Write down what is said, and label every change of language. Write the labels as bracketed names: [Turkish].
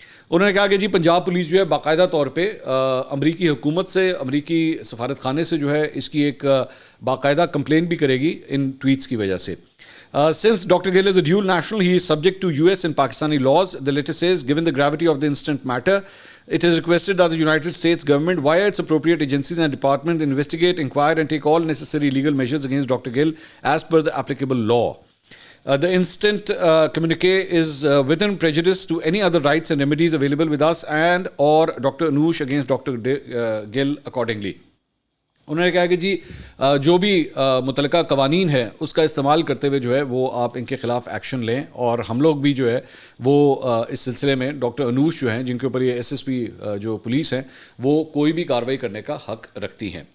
[Urdu] انہوں نے کہا کہ جی پنجاب پولیس جو ہے باقاعدہ طور پہ امریکی حکومت سے، امریکی سفارت خانے سے جو ہے اس کی ایک باقاعدہ کمپلین بھی کرے گی ان ٹویٹس کی وجہ سے. [English] Since Dr. Gill is a dual national, he is subject to US and Pakistani laws. The letter says, given the gravity of the incident matter, it is requested that the United States government, via its appropriate agencies and departments, investigate, inquire and take all necessary legal measures against Dr. Gill as per the applicable law. The instant communique is within prejudice to any other rights and remedies available with us and or Dr. Anush against Dr. Gill accordingly. [Urdu] انہوں نے کہا کہ جی جو بھی متعلقہ قوانین ہے اس کا استعمال کرتے ہوئے جو ہے وہ آپ ان کے خلاف ایکشن لیں، اور ہم لوگ بھی جو ہے وہ اس سلسلے میں ڈاکٹر انوش جو ہیں جن کے اوپر یہ ایس ایس پی جو پولیس ہیں وہ کوئی بھی کارروائی کرنے کا حق رکھتی ہیں.